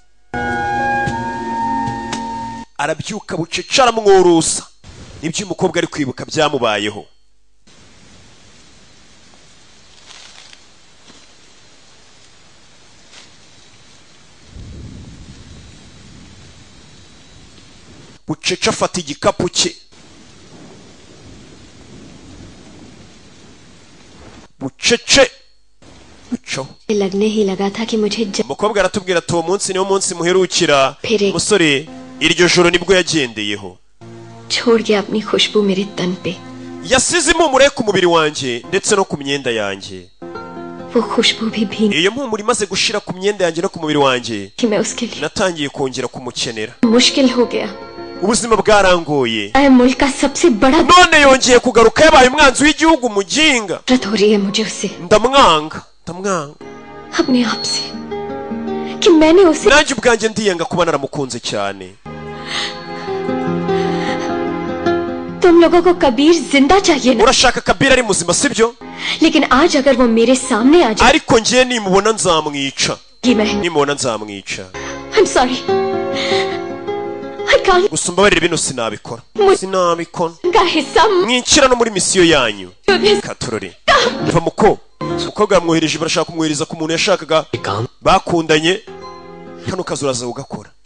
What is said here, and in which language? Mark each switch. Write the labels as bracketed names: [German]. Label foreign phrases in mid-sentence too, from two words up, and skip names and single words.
[Kinyarwanda] arabyuka bucece aramwurusa nibyo umukobwa ari kwibuka byamubayeho bucece afata igikapu cye bucece [Hindi] लगने ही लगा था कि मुझे [Kinyarwanda] umukobwa aratubwira ati uwo munsi niwo munsi muherukira umusore iryo joro nibwo yagendeyeho [Hindi] छोड़ गया अपनी खुशबू मेरे तन पे [Kinyarwanda] yasize impumuro ku mubiri wanjye ndetse no ku myenda yanjye [Hindi] वो खुशबू भी भीग [Kinyarwanda] iyo mpumuro imaze gushira ku myenda yanjye no ku mubiri wanjye [Hindi] कि मैं उसके लिए [Kinyarwanda] natangiye kongera kumukenera [Hindi] मुश्किल हो गया [Kinyarwanda] ubuzima bwarangoye [Hindi] है मुल्क का सबसे बड़ा [Kinyarwanda] none yongeye kugaruka yabaye umwanzi w'igihugu muginga [Hindi] नफरत हो रही है मुझे उससे [Kinyarwanda] ndamwanga [Hindi] अपने आप से कि मैंने उसे [Kinyarwanda] nanjye ubwanjye ndiyanga kuba naramukunze cyane [Hindi] तुम लोगों को कबीर जिंदा चाहिए ना [Kinyarwanda] urashaka Kabir ari muzima sibyo [Hindi] लेकिन आज अगर वो मेरे सामने आ जाए [Kinyarwanda] ariko ngiye nimubona nzamwica [Hindi] कि मैं [Kinyarwanda] nimubona nzamwica [English] I'm sorry [Kinyarwanda] gusa mbabarira bino sinabikora mwincira no muri misiyo yanyu katurore va muko umukobwa yamwohereje barashaka kumwohereza ku muntu yashakaga bakundanye kano kazi uraza ugakora